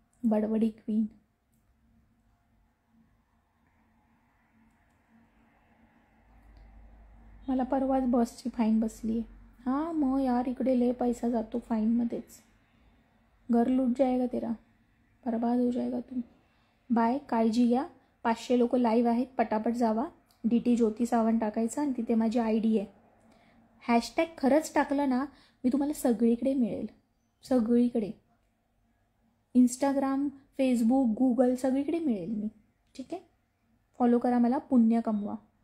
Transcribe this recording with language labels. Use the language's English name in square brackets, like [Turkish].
[Marathi] बडबडी queen. मला परवाच बसची फाईन बसली आहे. हां मग यार, इकडे लय पैसा जातो फाईनमध्येच. [Hindi] घर लूट जाएगा तेरा, बर्बाद हो जाएगा तू. [Marathi] बाय, काळजी घ्या. 500 लोक लाईव्ह आहेत, पटापट जावा. DT ज्योती सावंत टाकायचं आणि तिथे माझी ID आहे. हॅशटॅग खरंच टाकलं ना, मी तुम्हाला सगळीकडे मिळेल, सगळीकडे. इंस्टाग्राम, फेसबुक, गूगल सगळीकडे मिळेल मी. ठीक आहे, फॉलो करा मला, पुण्य कमवा.